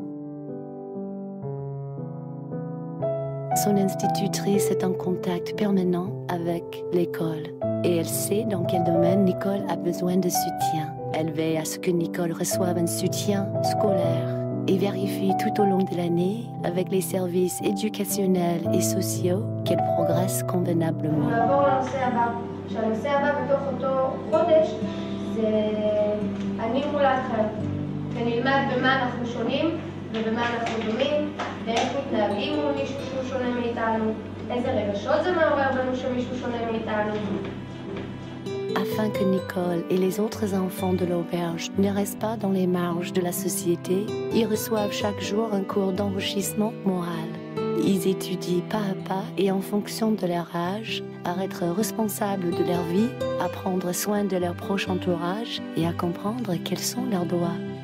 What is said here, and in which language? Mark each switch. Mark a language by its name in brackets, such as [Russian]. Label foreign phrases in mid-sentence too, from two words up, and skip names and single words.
[French] Son institutrice est en contact permanent avec l'école et elle sait dans quel domaine Nicole a besoin de soutien. Elle veille à ce que Nicole reçoive un soutien scolaire et vérifie tout au long de l'année avec les services éducationnels et sociaux qu'elle progresse convenablement. [Hebrew] שהנושא הבא בתוך אותו חודש זה אני מול האחר ונלמד במה אנחנו שונים ובמה אנחנו דומים ואיך מתנהגים מול מישהו שהוא שונה מאיתנו איזה רגשות זה מעורר בנו שמישהו שונה מאיתנו [French] Afin que Nicole et les autres enfants de l'auberge ne restent pas dans les marges de la société, ils reçoivent chaque jour un cours d'enrichissement moral. Ils étudient pas à pas et en fonction de leur âge à être responsables de leur vie, à prendre soin de leur proche entourage et à comprendre quels sont leurs droits.